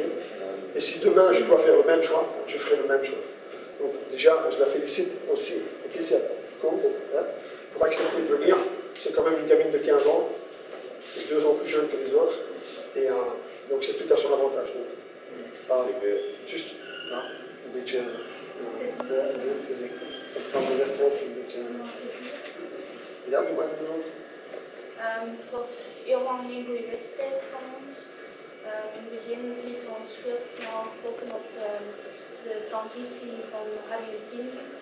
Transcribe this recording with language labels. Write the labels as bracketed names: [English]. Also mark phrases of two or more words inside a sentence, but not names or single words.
[French] Et si demain je dois faire le même choix, je ferai le même choix. Donc déjà, je la félicite aussi, officiellement, pour accepter de venir. C'est quand même une gamine de 15 ans, 2 ans plus jeune que les autres. Et donc c'est tout à son avantage. Juste, [Dutch] een beetje, het is van de wedstrijd een beetje. Ja, hoe maakt het? Het was heel lang geen goede wedstrijd van ons. In het begin lieten we ons veel te snel focussen op de transitie van Argentinië.